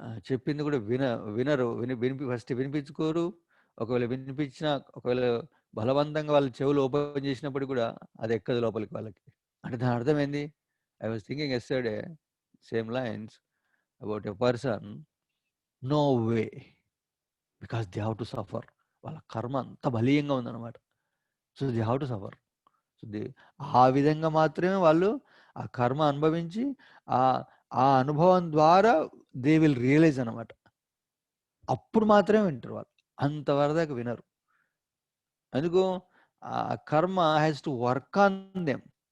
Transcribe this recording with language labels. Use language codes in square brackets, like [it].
[te] చెప్పింది కూడా వినరు, ఫస్ట్ వినిపించుకోరు. ఒకవేళ వినిపించినా, ఒకవేళ బలవంతంగా వాళ్ళ చెవులు ఓపెన్ చేసినప్పుడు కూడా అది ఎక్కదు లోపలికి వాళ్ళకి. అంటే దాని అర్థం ఏంది? [en] I was thinking yesterday same lines about a person. No way, because they have to suffer. [te] వాళ్ళ కర్మ అంత బలీయంగా ఉందన్నమాట. [en] So they have to suffer. [te] So ఆ విధంగా మాత్రమే వాళ్ళు ఆ కర్మ అనుభవించి ఆ అనుభవం ద్వారా [en] they will realise [te] అనమాట. అప్పుడు మాత్రమే వింటారు వాళ్ళు, అంతవరదాకా వినరు. అందుకు ఆ కర్మ [en] Has to work on them.